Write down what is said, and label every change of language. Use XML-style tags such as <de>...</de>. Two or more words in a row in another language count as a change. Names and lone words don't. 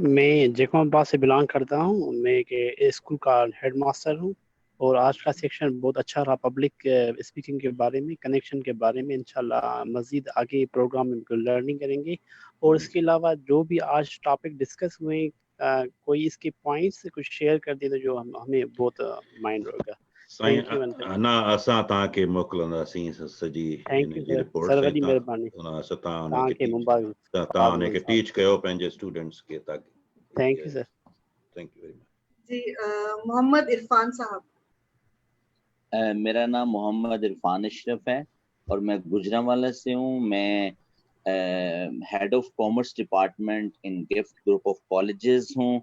<ur>میں جیکب آباد سے بلونگ کرتا ہوں۔ میں ایک اسکول کا</ur> <en>head master</en> <ur>ہوں اور آج کا سیکشن بہت اچھا رہا</ur> <en>public speaking</en> <ur>کے بارے میں، کنیکشن کے بارے میں. ان شاء اللہ مزید آگے پروگرام میں لرننگ کریں گے اور اس کے علاوہ جو بھی آج</ur> <en>topic discuss</en> <ur>ہوئے کوئی اس کے پوائنٹس کچھ شیئر کر دے تو جو ہمیں بہت مائنڈ ہوگا.</ur> <sd>ना असां तव्हांखे मोकिलंदासीं सॼी</sd> <en>thank you</en> <ur>जी</ur> <en>सर, रिपोर्ट</en> <sd>सर वॾी महिरबानी। तव्हां उनखे टीच कयो पंहिंजे स्टूडेंट्स खे ताकि।</sd> <en>thank you sir. thank you very much.</en> <ur>جی محمد عرفان صاحب. میرا نام محمد عرفان اشرف ہے اور میں گوجرانوالہ سے ہوں.</ur> <en>मैं head of commerce department in Gift Group of Colleges हूँ।</en>